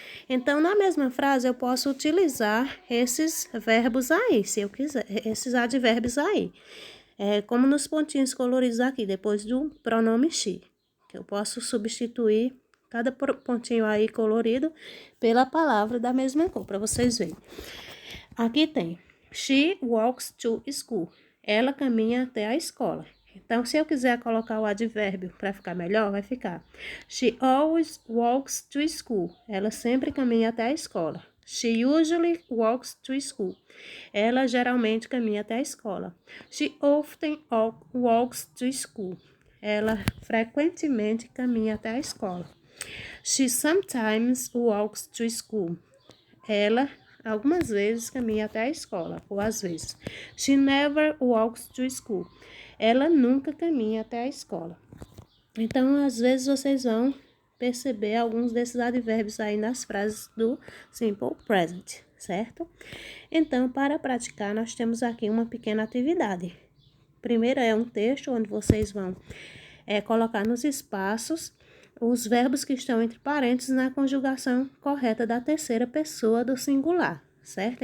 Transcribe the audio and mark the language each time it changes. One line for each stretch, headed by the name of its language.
Portuguese: Então, na mesma frase, eu posso utilizar esses verbos aí, se eu quiser, esses advérbios aí. Como nos pontinhos coloridos aqui, depois do pronome she, que eu posso substituir cada pontinho aí colorido pela palavra da mesma cor, para vocês verem. Aqui tem,
English: she walks to school.
Portuguese: Ela caminha até a escola. Então, se eu quiser colocar o advérbio para ficar melhor, vai ficar
English: she always walks to school.
Portuguese: Ela sempre caminha até a escola.
English: She usually walks to school.
Portuguese: Ela geralmente caminha até a escola.
English: She often walks to school.
Portuguese: Ela frequentemente caminha até a escola.
English: She sometimes walks to school.
Portuguese: Ela algumas vezes caminha até a escola, ou às vezes.
English: She never walks to school.
Portuguese: Ela nunca caminha até a escola. Então, às vezes, vocês vão perceber alguns desses advérbios aí nas frases do Simple Present, certo? Então, para praticar, nós temos aqui uma pequena atividade. Primeiro é um texto onde vocês vão colocar nos espaços os verbos que estão entre parênteses na conjugação correta da terceira pessoa do singular, certo?